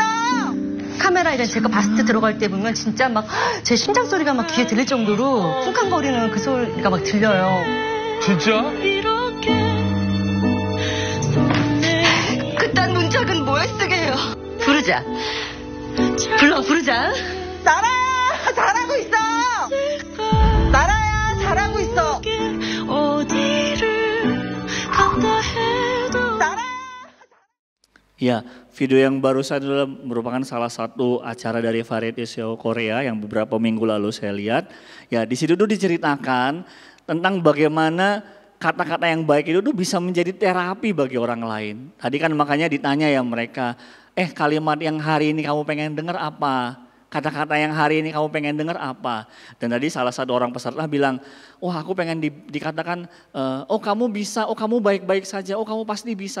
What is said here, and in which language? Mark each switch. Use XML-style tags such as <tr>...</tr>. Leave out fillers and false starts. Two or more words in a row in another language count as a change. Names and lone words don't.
<ko>카메라에 제가 봤을 때 들어갈 때 보면 진짜 막 제 심장 소리가 막 귀에 들릴 정도로 쿵쾅거리는 그 소리가 막 들려요. 진짜? 그딴 문짝은 뭘 쓰게 해요. 부르자. 부르자. 나라야 잘하고 있어. 나라야 잘하고 있어.</ko> <id>Ya, video yang baru saja adalah merupakan salah satu acara dari</id> <en>variety show</en> <id>Korea yang beberapa minggu lalu saya lihat. Ya, di situ tuh diceritakan tentang bagaimana kata-kata yang baik itu tuh bisa menjadi terapi bagi orang lain. Tadi kan makanya ditanya ya mereka, kalimat yang hari ini kamu pengen dengar apa? Kata-kata yang hari ini kamu pengen dengar apa? Dan tadi salah satu orang peserta bilang, wah aku pengen dikatakan, oh kamu bisa, oh kamu baik-baik saja, oh kamu pasti bisa.</id>